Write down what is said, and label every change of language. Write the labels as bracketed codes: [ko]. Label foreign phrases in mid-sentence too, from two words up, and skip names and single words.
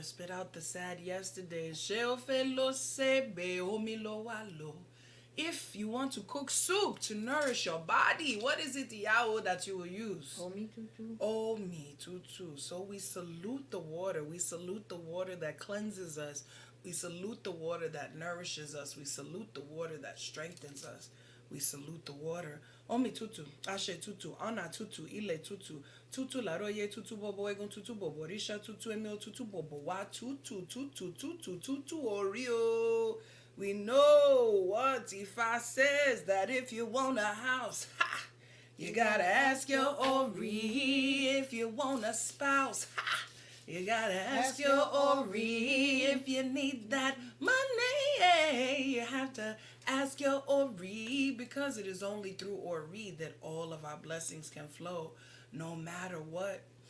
[en] Spit out the sad yesterdays. If you want to cook soup to nourish your body, what is it, Yao, that you will use? [yo] Omi tutu. [en] So we salute the water. We salute the water that cleanses us. We salute the water that nourishes us. We salute the water that strengthens us. We salute the water. [yo] Omi tutu, ashe tutu, ana tutu, ile tutu, tutu laroye tutu bobo egun tutu bobo risha tutu emil tutu bobo wa tutu tutu tutu tutu orio. [en] We know what Ifa says, that if you want a house, ha, you gotta ask your Ori. If you want a spouse, ha, you gotta ask your Ori. If you need that money, you have to ask your Ori, because it is only through Ori that all of our blessings can flow, no matter what.